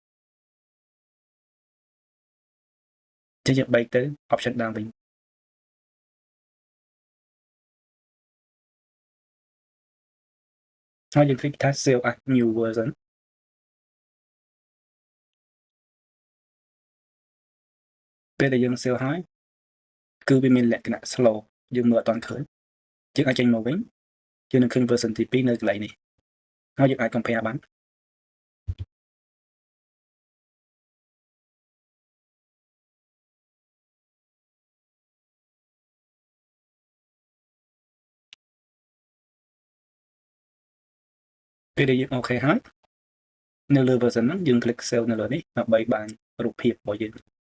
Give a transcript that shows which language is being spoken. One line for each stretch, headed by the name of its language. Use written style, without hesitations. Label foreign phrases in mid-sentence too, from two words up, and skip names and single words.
Khmer: ចឹងយើងបែកទៅ option ដើមវិញហើយយើង click ថា
English: save as new version
Khmer: ពេលដែលយើង save ហើយគឺវាមានលក្ខណៈ slow យើងមើលអត់ទាន់ឃើញយើងអាចចេញមកវិញយើងនឹងឃើញ version ទី2នៅកន្លែងនេះហើយយើងអាច compare បានពេលដែលយើងអូខេហើយនៅលើ version ហ្នឹងយើង click save នៅលើនេះដើម្បីបានរូបភាពរបស់យើង